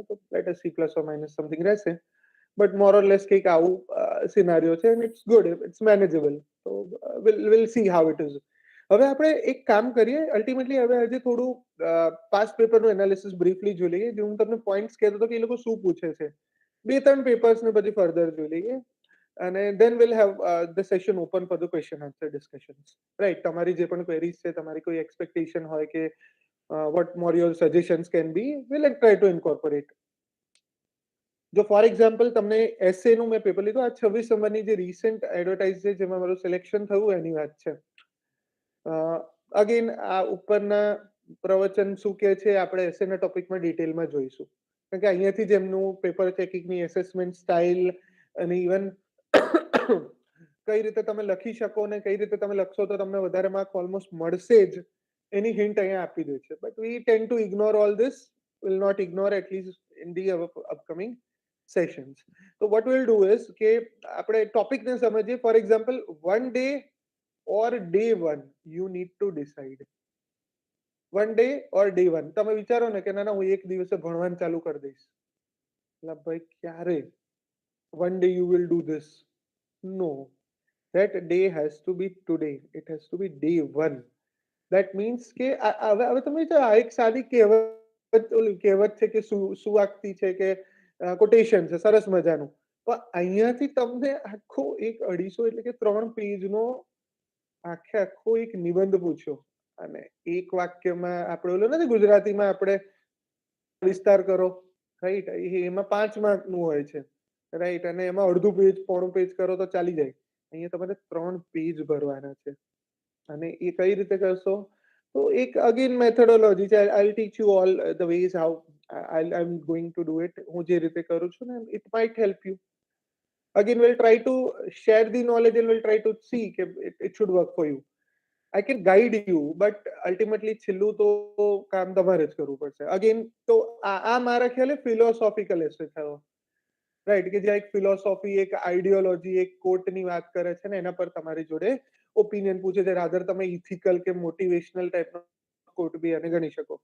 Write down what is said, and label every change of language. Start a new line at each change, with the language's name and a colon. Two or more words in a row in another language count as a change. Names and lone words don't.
English: તો let us see plus or minus something
Gujarati: રહેશે,
English: but more or less
Gujarati: કંઈક આવું સિનારીઓ છે,
English: and it's good, it's manageable. તો will see how it is.
Gujarati: હવે આપણે એક કામ કરીએ, અલ્ટિમેટલી હવે આજે થોડું પાસ્ટ પેપરનું એનાલિસિસ બ્રીફલી જોઈ લઈએ. જે હું તમને પોઈન્ટ્સ કહેતો હતો કે એ લોકો શું પૂછે છે, 2-3 પેપર્સ ને પછી ફર્ધર જોઈ લઈએ, અને
English: then we'll have the session open for the question answer discussions.
Gujarati: Right, તમારી જે પણ ક્વેરીઝ છે, તમારી કોઈ એક્સપેક્ટેશન હોય કે
English: what more your suggestions can be, we'll try to incorporate.
Gujarati: જો
English: for example
Gujarati: તમને એસએ નું મેં પેપર લીધું, આ 26 નંબરની જે રિસેન્ટ એડવર્ટાઇઝ છે જેમાં મારું સિલેક્શન થયું એની વાત છે. અગેન આ ઉપરના પ્રવચન શું કે છે આપણે એસએના ટોપિકમાં ડિટેલમાં જોઈશું, કારણ કે અહીંયાથી જ એમનું પેપર ચેકિંગની
English: assessment style
Gujarati: અને ઇવન કઈ રીતે તમે લખી શકો ને કઈ રીતે તમે લખશો તો તમને વધારે માર્ક ઓલમોસ્ટ મળશે જ, એની હિન્ટ અહીંયા આપી દે છે.
English: but we tend to ignore all this, will not ignore at least in the upcoming sessions. So what we'll do is
Gujarati: કે આપણે ટોપિકને સમજીએ.
English: for example, one day or day one you need to decide. One day or day one,
Gujarati: તમે વિચારો ને કે ના હું એક દિવસે ભણવાનું ચાલુ કરી દઈશ, એટલે ભાઈ ક્યારે
English: one day you will do this? No, that day has to be today, it has to be day one. That means
Gujarati: કે હવે તમે આ એક સાદી કહેવત છે કે સુવાક્તિ છે કે કોટેશન છે સરસ મજાનું, પણ અહીંયાથી તમને આખો એક 250 એટલે કે 3 પેજનો આખો એક નિબંધ પૂછ્યો, અને એક વાક્યમાં આપણે ઓલો નથી ગુજરાતીમાં આપણે વિસ્તાર કરો, રાઈટ, એમાં 5 માર્કનું હોય છે, રાઈટ, અને એમાં અડધું પેજ પોણું પેજ કરો તો ચાલી જાય. અહીંયા તમારે 3 પેજ ભરવાના છે, અને એ કઈ રીતે કરશો? તો એક અગેન મેથોડોલોજી છે.
English: I teach you all the ways how I am going to do it.
Gujarati: હું જે રીતે કરું છું ને,
English: it might help you. Again, we'll try to share the knowledge and we'll try to see that it should work for you. I can guide you, but ultimately
Gujarati: છેલ્લું તો કામ તમારે જ કરવું પડશે. અગેન તો આ મારા ખ્યાલે
English: philosophical essay
Gujarati: થયો, રાઈટ, કે જ્યાં એક ફિલોસોફી, એક આઈડિયોલોજી, એક કોટની વાત કરે છે ને એના પર તમારી જોડે ઓપિનિયન પૂછે છે. રાધર તમે ઇથિકલ કે મોટિવેશનલ ટાઈપનો કોટ બી અને ગણી શકો.